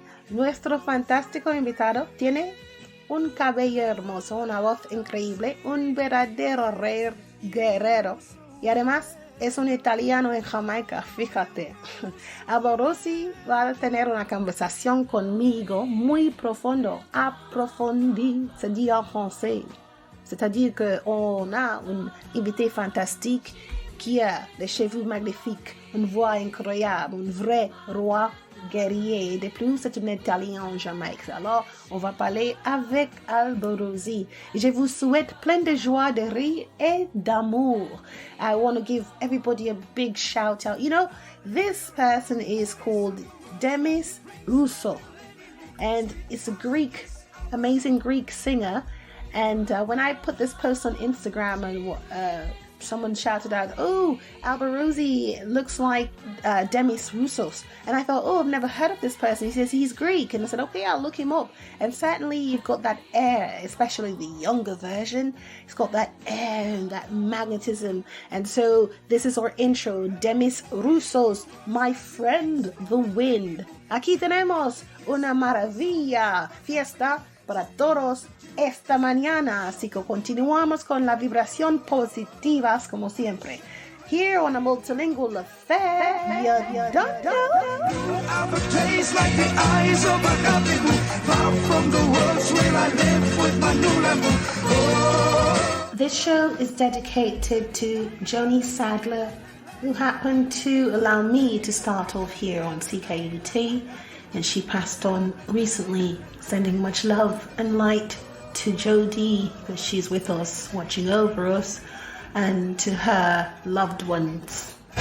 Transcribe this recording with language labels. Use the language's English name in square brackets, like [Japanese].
[Spanish] Nuestro fantástico invitado tiene un cabello hermoso, una voz increíble, un verdadero rey guerrero y además es un italiano en Jamaica, fíjate. Alborosie va a tener una conversación conmigo muy profundo, [French] approfondie, se dit en français. C'est-à-dire qu'on a un invité fantastique qui a des cheveux magnifiques, une voix incroyable, un vrai roi guerrier. De plus, c'est un Italien en Jamaïque. Alors, on va parler avec Alborosie. Je vous souhaite plein de joie, de rire et d'amour. [English] I want to give everybody a big shout out. You know, this person is called Demis Rousseau, and it's a Greek, amazing Greek singer. And when I put this post on Instagram, and someone shouted out, "Oh, Alborosie looks like Demis Roussos." And I thought, oh, I've never heard of this person. He says he's Greek. And I said, okay, I'll look him up. And certainly you've got that air, especially the younger version. It's got that air and that magnetism. And so this is our intro, Demis Roussos, my friend, the wind. [Spanish] Aquí tenemos una maravilla, fiesta para todos esta mañana, así que continuamos con la vibración positivas como siempre. [English] Here on a multilingual affair, you don't know. Have a place like the eyes of a happy far from the worlds where I live with my new level. Oh. This show is dedicated to Joni Sadler, who happened to allow me to start off here on CKUT, and she passed on recently, sending much love and light to Jodie, because she's with us, watching over us, and to her loved ones.